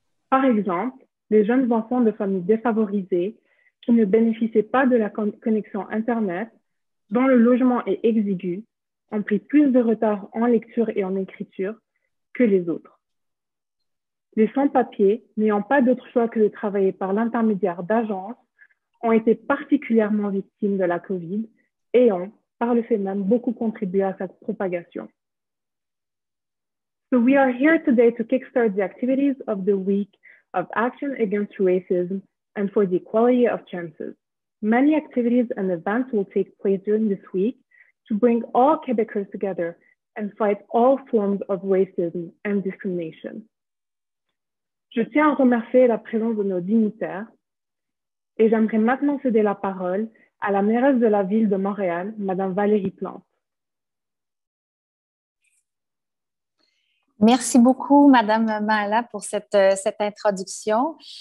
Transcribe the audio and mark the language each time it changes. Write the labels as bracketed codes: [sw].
[fr] Par exemple, les jeunes enfants de familles défavorisées qui ne bénéficiaient pas de la connexion Internet, dont le logement est exigu, ont pris plus de retard en lecture et en écriture que les autres. Les sans-papiers, n'ayant pas d'autre choix que de travailler par l'intermédiaire d'agences, ont été particulièrement victimes de la COVID et ont, par le fait même, beaucoup contribué à sa propagation. [en] So we are here today to kickstart the activities of the week of action against racism and for the equality of chances. Many activities and events will take place during this week to bring all Quebecers together and fight all forms of racism and discrimination. [fr] Je tiens à remercier la présence de nos dignitaires et j'aimerais maintenant céder la parole à la mairesse de la ville de Montréal, Madame Valérie Plante. Merci beaucoup, Madame Mahala, pour cette introduction.